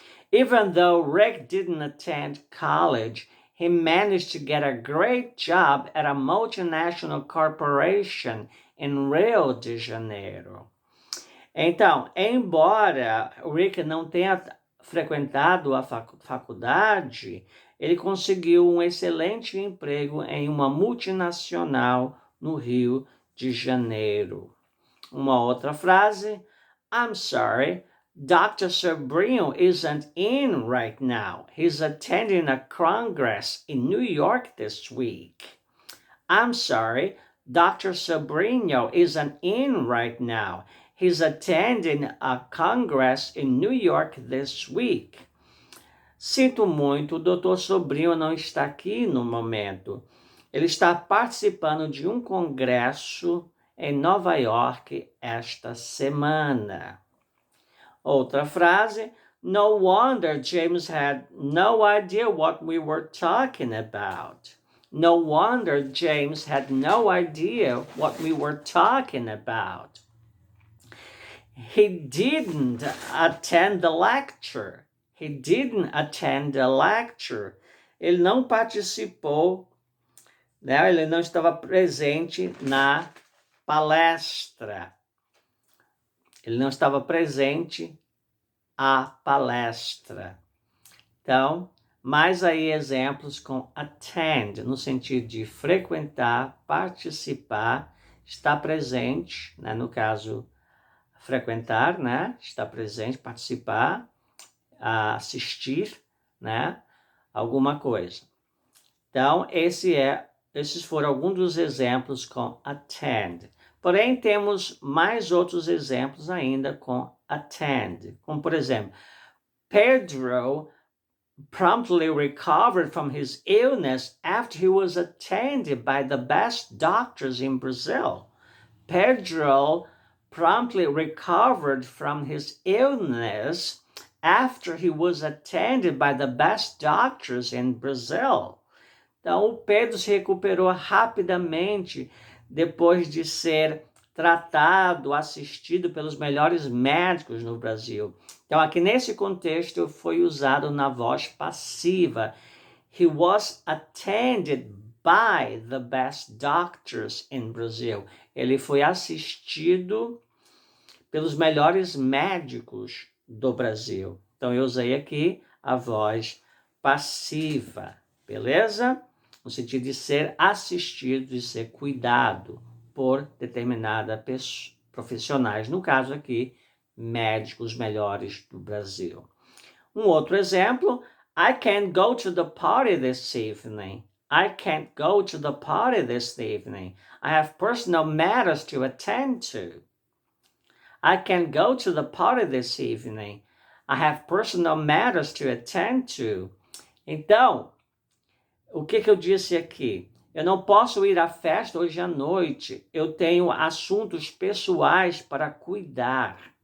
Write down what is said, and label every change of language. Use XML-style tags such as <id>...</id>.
<en>Even though Rick didn't attend college, he managed to get a great job at a multinational corporation in Rio de Janeiro.</en> <pt>Então, embora o Rick não tenha frequentado a faculdade, ele conseguiu um excelente emprego em uma multinacional no Rio de Janeiro. Uma outra frase:</pt> <en>I'm sorry, Dr. Sobrino isn't in right now. He's attending a congress in New York this week. I'm sorry, Dr. Sobrino isn't in right now. He's attending a congress in New York this week.</en> <pt>Sinto muito, o Dr. Sobrinho não está aqui no momento. Ele está participando de um congresso em Nova York esta semana. Outra frase:</pt> <en>No wonder James had no idea what we were talking about. No wonder James had no idea what we were talking about. He didn't attend the lecture. He didn't attend the lecture.</en> <pt>Ele não participou, né? Ele não estava presente na palestra. Ele não estava presente à palestra. Então, mais aí exemplos com attend, no sentido de frequentar, participar, estar presente, né? No caso, frequentar, né? Estar presente, participar, assistir, né? Alguma coisa. Então, esses foram alguns dos exemplos com attend. Porém, temos mais outros exemplos ainda com attend. Como, por exemplo,</pt> <en>Pedro promptly recovered from his illness after he was attended by the best doctors in Brazil. Pedro promptly recovered from his illness after he was attended by the best doctors in Brazil.</en> <pt>Então, o Pedro se recuperou rapidamente depois de ser tratado, assistido pelos melhores médicos no Brasil. Então, aqui nesse contexto, foi usado na voz passiva.</pt> <en>He was attended by the best doctors in Brazil.</en> <pt>Ele foi assistido pelos melhores médicos do Brasil. Então, eu usei aqui a voz passiva, beleza? No sentido de ser assistido, de ser cuidado por determinada profissionais. No caso aqui, médicos melhores do Brasil. Um outro exemplo,</pt> <en>I can't go to the party this evening. I can't go to the party this evening. I have personal matters to attend to. I can't go to the party this evening. I have personal matters to attend to.</en> <pt>Então, o que eu disse aqui? Eu não posso ir à festa hoje à noite. Eu tenho assuntos pessoais para cuidar.</pt>